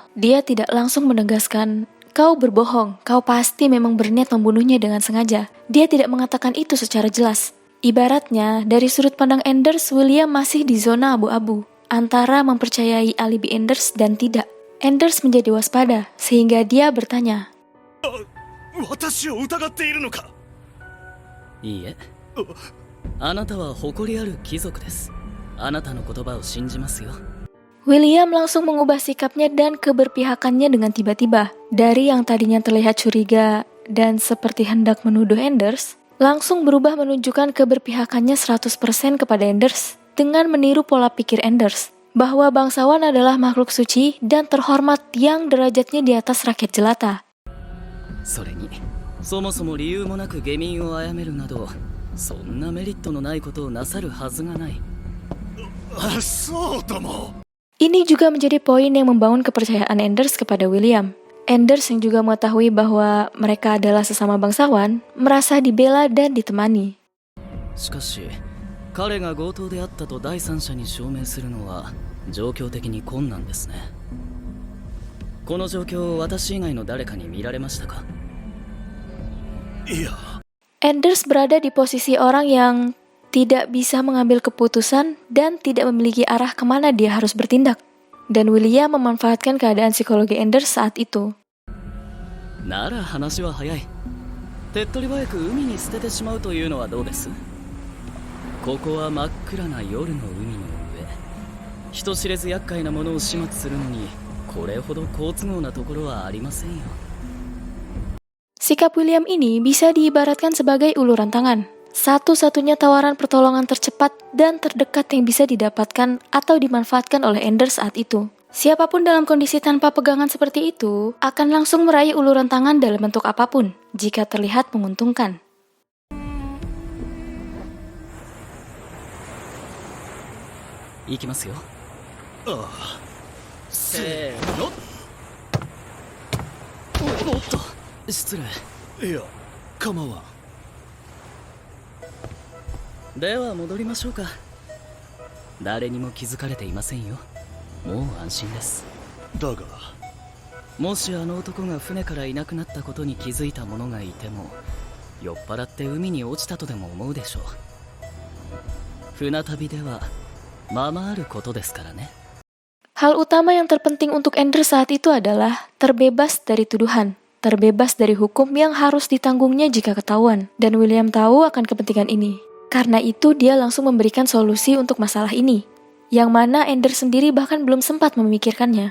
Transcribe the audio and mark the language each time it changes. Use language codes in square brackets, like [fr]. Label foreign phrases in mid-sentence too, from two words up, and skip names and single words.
[id] Dia tidak langsung menegaskan, "Kau berbohong, kau pasti memang berniat membunuhnya dengan sengaja." Dia tidak mengatakan itu secara jelas. Ibaratnya, dari sudut pandang Anders, William masih di zona abu-abu, antara mempercayai alibi Anders dan tidak. Anders menjadi waspada, sehingga dia bertanya, [ja] 私を疑っているのか。いいえ、あなたは誇りある貴族です。あなたの言葉を信じますよ。 [id] William langsung mengubah sikapnya dan keberpihakannya dengan tiba-tiba. Dari yang tadinya terlihat curiga dan seperti hendak menuduh Anders, langsung berubah menunjukkan keberpihakannya 100% kepada Anders dengan meniru pola pikir Anders, bahwa bangsawan adalah makhluk suci dan terhormat yang derajatnya di atas rakyat jelata. [ja] それにそもそも理由もなく下民を殺めるなど、そんなメリットのないことをなさるはずがない。そうとも。 [id] Ini juga menjadi poin yang membangun kepercayaan Anders kepada William. Anders yang juga mengetahui bahwa mereka adalah sesama bangsawan, merasa dibela dan ditemani. [ja] しかし彼が強盗であったと第三者に証明するのは状況的に困難ですね。この状況を私以外の誰かに見られましたか？いや。 [id] Anders berada di posisi orang yang tidak bisa mengambil keputusan dan tidak memiliki arah kemana dia harus bertindak. Dan William memanfaatkan keadaan psikologi Anders saat itu. [ja] なら話は早い。手っ取り早く海に捨ててしまうというのはどうです？ここは真っ暗な夜の海の上、人知れず厄介なものを始末するのにこれほど好都合なところはありませんよ。 [id] Sikap William ini bisa diibaratkan sebagai uluran tangan. Satu-satunya tawaran pertolongan tercepat dan terdekat yang bisa didapatkan atau dimanfaatkan oleh Anders saat itu. Siapapun dalam kondisi tanpa pegangan seperti itu akan langsung meraih uluran tangan dalam bentuk apapun jika terlihat menguntungkan. [ja] 行きますよ. ああ。せーの。おっと、失礼。いや、構わん。では戻りましょうか。誰にも気づかれていませんよ。もう安心です。だがもしあの男が船からいなくなったことに気づいた者がいても、酔っ払って海に落ちたとでも思うでしょう。船旅ではままあることですからね。 [id] Hal utama yang terpenting untuk Anders saat itu adalah terbebas dari tuduhan, terbebas dari hukum yang harus ditanggungnya jika ketahuan. Dan William tahu akan kepentingan ini. Karena itu dia langsung memberikan solusi untuk masalah ini, yang mana Anders sendiri bahkan belum sempat memikirkannya.